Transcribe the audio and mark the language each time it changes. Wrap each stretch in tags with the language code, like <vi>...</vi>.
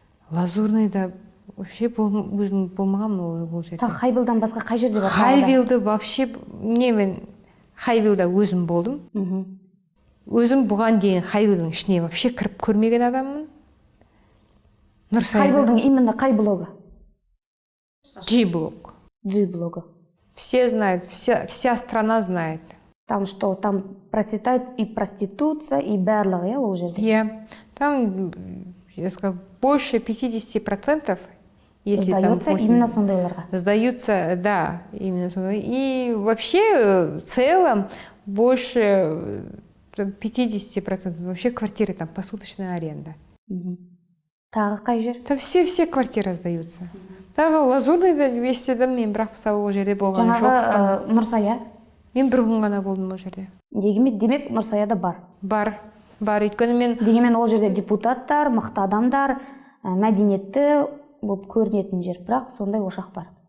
<kk>Лазурныйда вообще өзім болмағанмын ол жерде. Тағы Хайвилдан басқа қай жерде бар? Хайвилды вообще, мен Хайвилда өзім болдым. Өзім бұған дейін Хайвилдің ішіне вообще кіріп көрмеген адаммын. Хайвилдің именно қай блогы? G-блог. G-блогы.</kk> <ru>Все знают, вся страна знает. Там что, там процветает и проституция, и</ru> <kk>барлығы, иә, ол жерде?</kk> <ru>Иә, там, я скажу, больше 50%, если сдается там 8,</ru> <kk>именно сондайларға.</kk> <ru>Сдаются, да, именно сондай. И вообще, в целом, больше 50% вообще квартиры, там посуточная аренда.</ru> <kk>Тағы қай жер?</kk> <ru>Там все квартиры сдаются.</ru> <kk>Тағы Лазурныйда естідім, мен бірақ мысалы ол жерде болған жоқпын. Жаңағы Нұрсая? Мен бір күн ғана болдым ол жерде. Демек Нұрсаяда бар? Бар, өйткені мен... Дегенмен ол жерде депутаттар, мықты адамдар, мәдениетті болып көрінетін жер, бірақ сондай ошақ бар.</kk>